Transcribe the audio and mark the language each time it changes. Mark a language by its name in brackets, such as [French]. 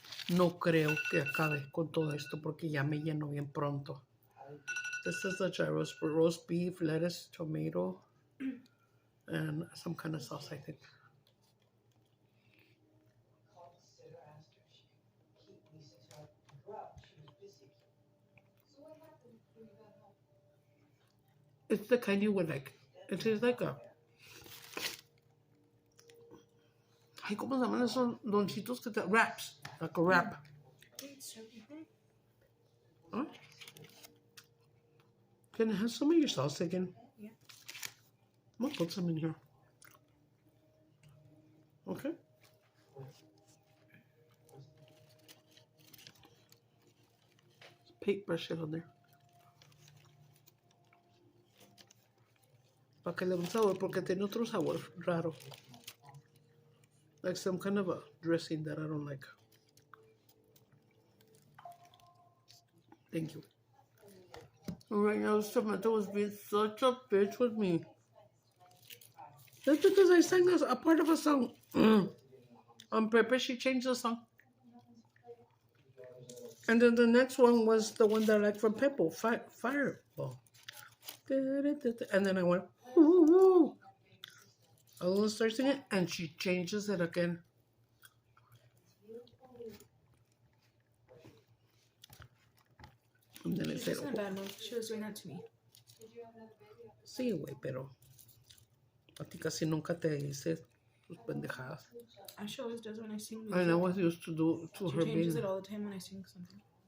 [Spanish] No creo que acabe con todo esto porque ya me lleno bien pronto. [English] This is the gyro, roast beef, lettuce, tomato, and some kind of sauce, I think. It's the kind you would like. It tastes like a... [Spanish] Ay, ¿cómo se llaman esos doncitos que te... [English] Wraps. Like a wrap. Huh? Can I have some of your sauce again? Yeah. I'm going to put some in here. Okay. paintbrush it on there. [Spanish] Para que le dé un sabor, porque tiene otro sabor raro. [English] Like some kind of a dressing that I don't like. Thank you. Right now, this tomato was being such a bitch with me. That's because I sang a part of a song. On purpose, she changed the song. And then the next one was the one that I like from Peppo, Fireball. And then I went, ooh. I was start singing, and she changes it again. And then I said, She's in a bad mood. She was doing that to me. [Spanish] sí, güey, pero a ti casi nunca te dice sus pendejadas. [English] She always does when I sing. And I was used to do to She her changes being it all the time when I sing something.